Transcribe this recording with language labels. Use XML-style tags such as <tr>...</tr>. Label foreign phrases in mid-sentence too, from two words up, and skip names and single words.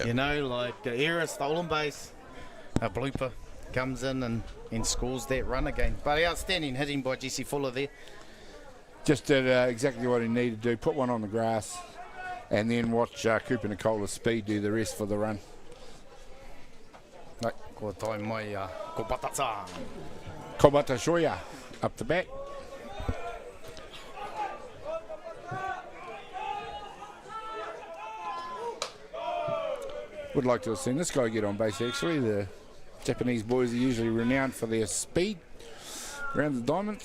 <en>You know, like the era, stolen base, a blooper comes in and scores that run again. But outstanding hitting by Jesse Fuller there. Just did exactly what he needed to do, put one on the grass, and then watch Cooper Nicola's speed do the rest for the run. Right, ko tai mai ko Patasa. Kobata Shoya up the back. Would like to have seen this guy get on base actually. The Japanese boys are usually renowned for their speed around the diamonds.</en>